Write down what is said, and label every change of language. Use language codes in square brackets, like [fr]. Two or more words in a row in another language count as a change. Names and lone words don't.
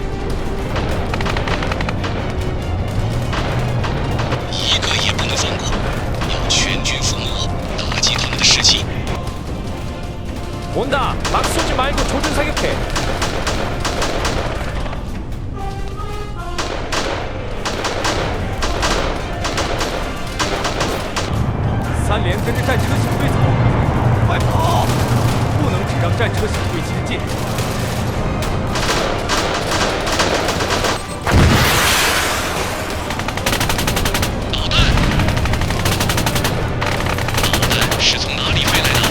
[zh] 一个也不能放过，要全军覆没，打击他们的士气。 [ko] 온다. 막 쏘지 말고 조준 사격해. [zh] 산 连跟着战车小队走，快跑！不能只让战车小队前进。导弹！导弹是从哪里飞来的？